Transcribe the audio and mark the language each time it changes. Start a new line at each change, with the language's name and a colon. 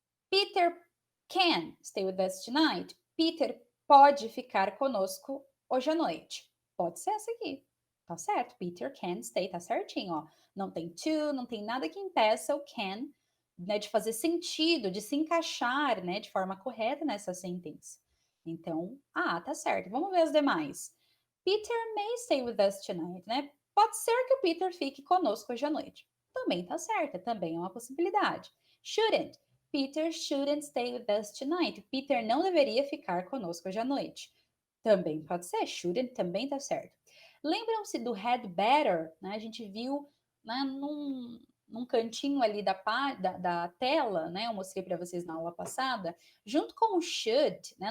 Portuguese: Peter can stay with us tonight. Peter pode ficar conosco hoje à noite. Pode ser essa aqui. Tá certo, Peter can stay, tá certinho, ó. Não tem to, não tem nada que impeça o can, né, de fazer sentido, de se encaixar, né, de forma correta nessa sentença. Então, tá certo. Vamos ver as demais.
English: Peter may stay with us tonight, né?
Portuguese: Pode ser que o Peter fique conosco hoje à noite. Também tá certa, também é uma possibilidade.
English: Shouldn't. Peter shouldn't stay with us tonight.
Portuguese: Peter não deveria ficar conosco hoje à noite. Também pode ser, shouldn't também tá certo. Lembram-se do had better, né? A gente viu, né, num cantinho ali da tela, né? Eu mostrei para vocês na aula passada, junto com o should, né?